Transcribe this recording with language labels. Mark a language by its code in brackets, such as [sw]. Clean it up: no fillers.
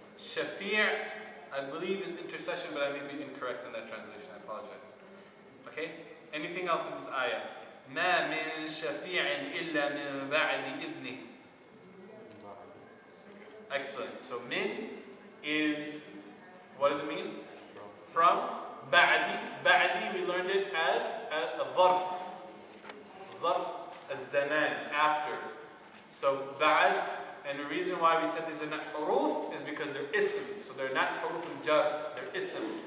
[en] Shafi', I believe, is intercession, but I may be incorrect in that translation. I apologize. Okay? Anything else in this ayah? [ar] ما من شفيع إلا من بعد إذنه. [en] Excellent. So min is, what does it mean? From. Ba'di. Ba'di, we learned it as a dharf. Dharf az-zaman, after. So ba'd. And the reason why we said these are not huruf is because they're ism. So they're not huruf al-jar, they're ism.